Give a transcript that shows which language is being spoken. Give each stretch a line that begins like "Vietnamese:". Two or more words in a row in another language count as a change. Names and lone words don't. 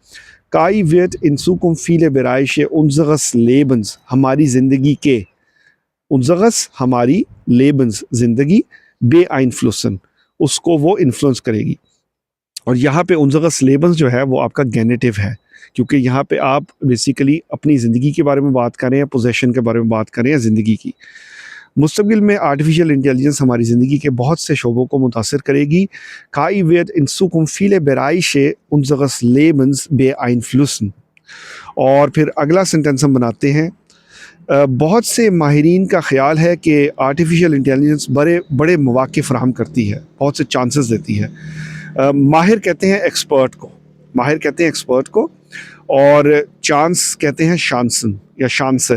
German: KI wird in Zukunft viele Bereiche unseres Lebens
Urdu: ہماری زندگی کے,
German: unseres हमारी, Lebens ज़िंदगी, beeinflussen
Urdu: اسکو وہ انفلوئنس کرے گی. اور یہاں پہ
German: unseres Lebens
Urdu: جو ہے وہ آپکا گینیٹو ہے، کیونکہ یہاں پہ آپ بیسکلی اپنی زندگی کے بارے میں بات کر رہے ہیں، پوزیشن کے بارے میں بات کر رہے ہیں زندگی کی. مستقبل میں
English: artificial intelligence
Urdu: ہماری زندگی کے بہت سے شعبوں کو متاثر کرے گی.
German: KI wird in Zukunft viele Bereiche unseres Lebens beeinflussen।
Urdu: اور پھر اگلا سینٹینس ہم بناتے ہیں۔ بہت سے ماہرین کا خیال ہے کہ
English: artificial intelligence
Urdu: بڑے بڑے موقعے فراہم کرتی ہے، بہت سے چانسز دیتی ہے. ماہر کہتے ہیں ایکسپرٹ کو، ماہر کہتے ہیں ایکسپرٹ کو، اور چانس کہتے ہیں शांसन یا शांसे।